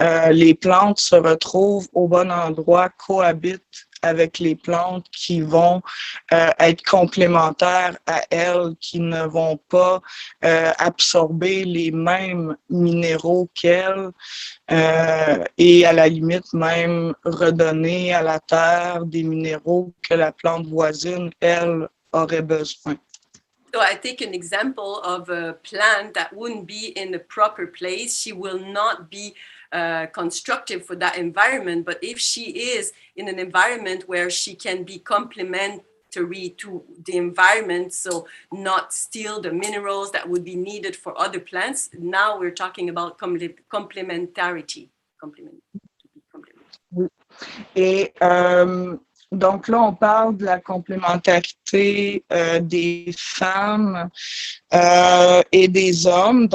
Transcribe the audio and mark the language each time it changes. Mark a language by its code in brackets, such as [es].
[fr] les plantes se retrouvent au bon endroit, cohabitent avec les plantes qui vont être complémentaires à elles, qui ne vont pas absorber les mêmes minéraux qu'elles et à la limite même redonner à la terre des minéraux que la plante voisine, elle, aurait besoin. [en] So I take an example of a plant that wouldn't be in the proper place. She will not be constructive for that environment. But if she is in an environment where she can be complementary to the environment, so not steal the minerals that would be needed for other plants, now we're talking about complementarity. [fr] Et donc là, on parle de la complémentarité des femmes et des hommes.